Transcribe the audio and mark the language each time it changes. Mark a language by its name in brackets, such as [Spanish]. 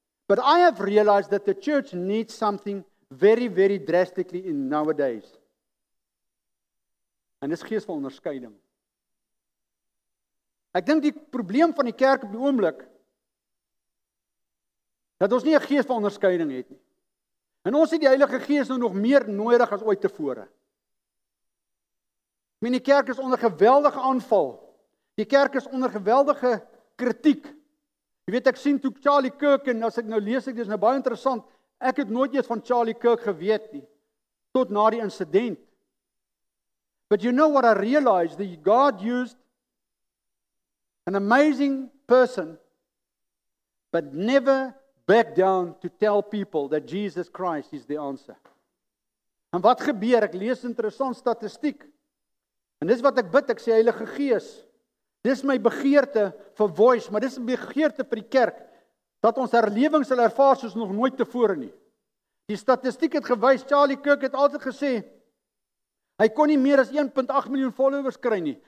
[English] But I have realized that the church needs something very, very drastically in nowadays. [Afrikaans] En dis gees van onderskeiding. Ek dink die probleem van die kerk op die oomblik dat ons nie 'n gees van onderskeiding het nie. En ons het die Heilige Gees nou nog meer nodig as ooit tevore. Die kerk is onder geweldige aanval. Die kerk is onder geweldige kritiek. Jy weet, ek sien toe Charlie Kirk en as ek nou lees, dis nou baie interessant. Ek het nooit eens van Charlie Kirk geweet nie tot na die insident. [English] But you know what I realized? That God used an amazing person, but never back down to tell people that Jesus Christ is the answer. [Afrikaans] En wat gebeur? Ek lees interessant statistiek. En dis wat ek bid, ek sê Heilige Gees, dis my begeerte vir Voice, maar dis 'n begeerte vir die kerk, dat ons herlewing sal ervaar soos nog nooit tevore nie. Die statistiek het gewys, Charlie Kirk het altyd gesê, hy kon nie meer as 1.8 miljoen followers kry nie.